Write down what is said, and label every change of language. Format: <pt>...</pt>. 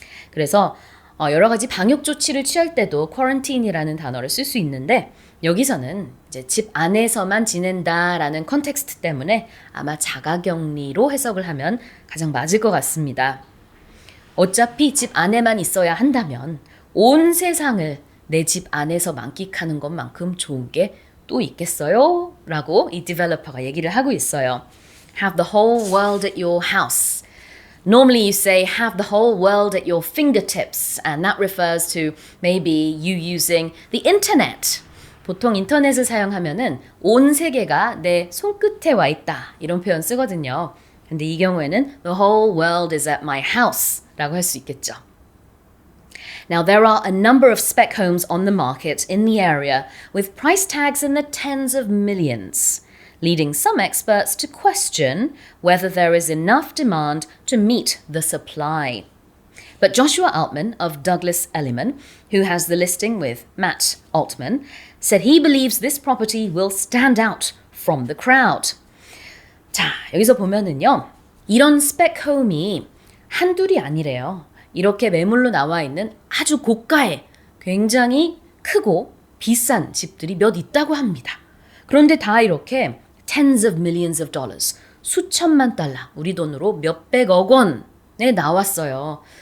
<ko>그래서 여러 가지 방역 조치를 취할 때도 quarantine이라는 단어를 쓸 수 있는데 여기서는 이제 집 안에서만 지낸다라는 컨텍스트 때문에 아마 자가격리로 해석을 하면 가장 맞을 것 같습니다. 어차피 집 안에만 있어야 한다면 온 세상을 내 집 안에서 만끽하는 것만큼 좋은 게 또 있겠어요? 라고 이 디벨로퍼가 얘기를 하고 있어요.</ko> <en>Have the whole world at your house. Normally you say have the whole world at your fingertips and that refers to maybe you using the internet.</en> <ko>보통 인터넷을 사용하면은 온 세계가 내 손끝에 와 있다 이런 표현 쓰거든요. 근데 이 경우에는</ko> <en>the whole world is at my house</en> <ko>라고 할 수 있겠죠.</ko> <en>Now there are a number of spec homes on the market in the area with price tags in the tens of millions. Leading some experts to question whether there is enough demand to meet the supply. But Joshua Altman of Douglas Elliman, who has the listing with Matt Altman, said he believes this property will stand out from the crowd.</en> <ko>자, 여기서 보면은요. 이런 스펙홈이 한둘이 아니래요. 이렇게 매물로 나와 있는 아주 고가의 굉장히 크고 비싼 집들이 몇 있다고 합니다. 그런데 다 이렇게</ko> <en>tens of millions of dollars,</en> <ko>수천만 달러, 우리 돈으로 몇백억 원에 나왔어요.</ko>